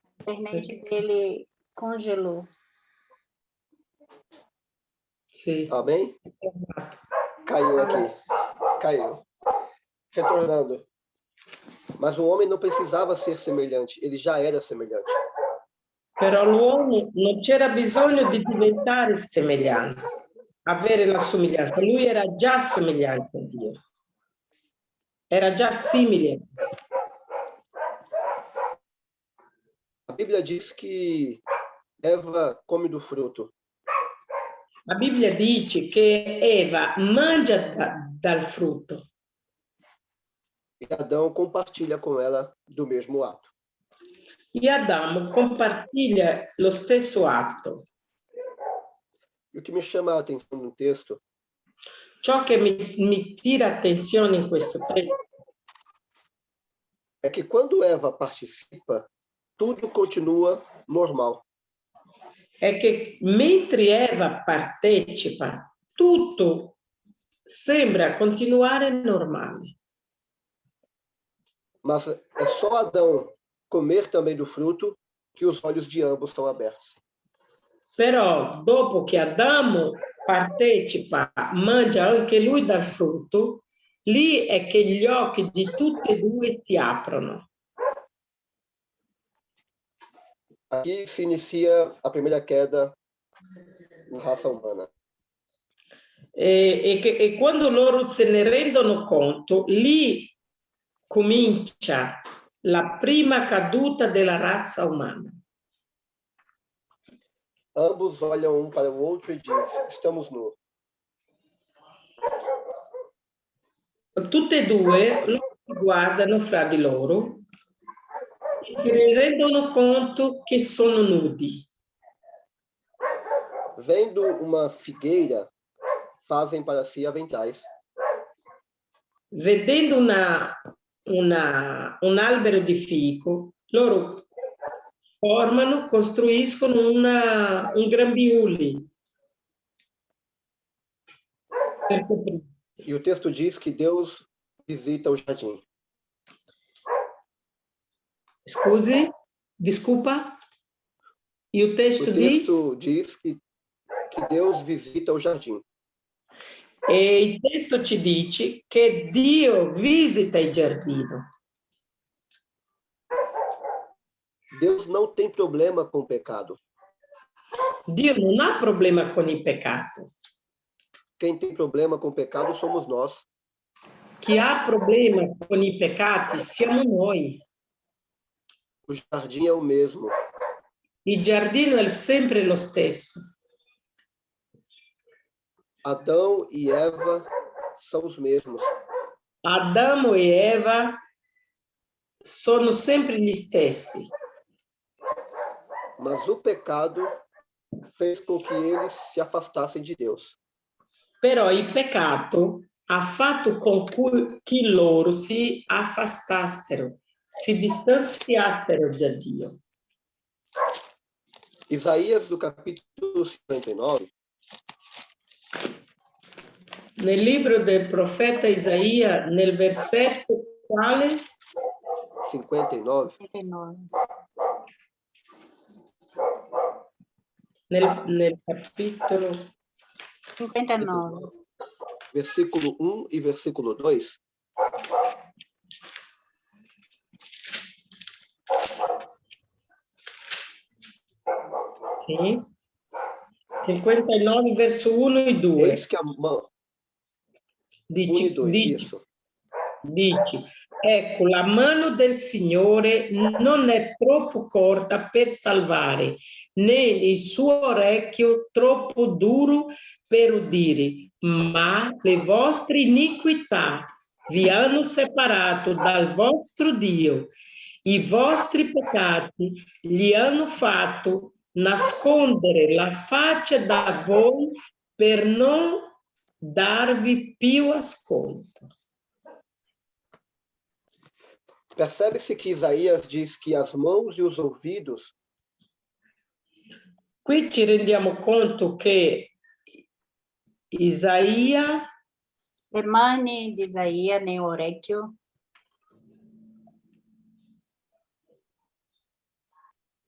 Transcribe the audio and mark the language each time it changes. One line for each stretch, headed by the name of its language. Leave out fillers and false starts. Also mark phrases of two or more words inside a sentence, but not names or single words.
Portuguese: internet dele congelou. Sim. Amém? Caiu aqui. Caiu. Retornando. Mas o homem não precisava ser semelhante, ele já era semelhante.
Italian: Però l'uomo non c'era bisogno di diventare semelhante, avere la somiglianza. Lui era già somigliante a Dio. Era già simile.
Portuguese: A Bíblia diz que Eva come do fruto.
Italian: La Bibbia dice che Eva mangia dal frutto
Portuguese: E Adão compartilha com ela do mesmo ato.
Italian: e Adamo compartilha lo stesso atto.
Portuguese: E o que me chama a atenção no texto
Italian: Ciò che mi tira attenzione in questo testo
Portuguese: é que quando Eva participa, tudo continua normal.
Italian: è che mentre Eva partecipa, tutto sembra continuare normale.
Portuguese: Mas é só Adão comer também do fruto que os olhos de ambos são abertos.
Italian: Però dopo che Adamo partecipa, mangia anche lui dal frutto, lì è che gli occhi di tutti e due si aprono.
Portuguese: Aqui se inicia a primeira queda na raça humana.
Italian: E quando loro se ne rendono conto, lì comincia la prima caduta della razza umana.
Portuguese: Ambos olham um para o outro e dizem: estamos nus.
Italian: Tutte e due loro si guardano fra di loro e si rendono conto che sono nudi.
Portuguese: Vendo uma figueira, fazem para si aventais.
Italian: Vedendo un albero di fico, loro costruiscono un grembiule per coprirsi.
Portuguese: E o texto diz que Deus visita o jardim.
Italian: Scusi? Desculpa?
Portuguese: E o texto diz que Deus visita o jardim.
Italian: E il testo ci dice che Dio visita il giardino.
Portuguese: Deus não tem problema com o pecado.
Italian: Dio non ha problema con il peccato.
Portuguese: Quem tem problema com o pecado somos nós.
Italian: Chi ha problema con i peccati siamo noi.
Portuguese: O jardim é o mesmo.
Italian: Il giardino è sempre lo stesso.
Portuguese: Adão e Eva são os mesmos.
Italian: Adamo e Eva sono sempre gli stessi.
Portuguese: Mas o pecado fez com que eles se afastassem de Deus.
Italian: Però il peccato ha fatto con che loro si affastassero, si distanziassero da Dio.
Portuguese: Isaías, no capítulo 59,
Italian: nel libro del profeta Isaia, nel versetto quale? 59. Nel capitolo 59.
Portuguese: Versículo 1 e versículo 2.
Italian: Sì. 59 verso 1 e 2.
Portuguese: Eis que a mão.
Italian: Dice, ecco, la mano del Signore non è troppo corta per salvare, né il suo orecchio troppo duro per udire, ma le vostre iniquità vi hanno separato dal vostro Dio, i vostri peccati gli hanno fatto nascondere la faccia da voi per non dar-vi più ascolto.
Portuguese: Percebe-se que Isaías diz que as mãos e os ouvidos.
Italian: Qui ci rendiamo conto che Isaia, le mani di Isaia nel orecchio.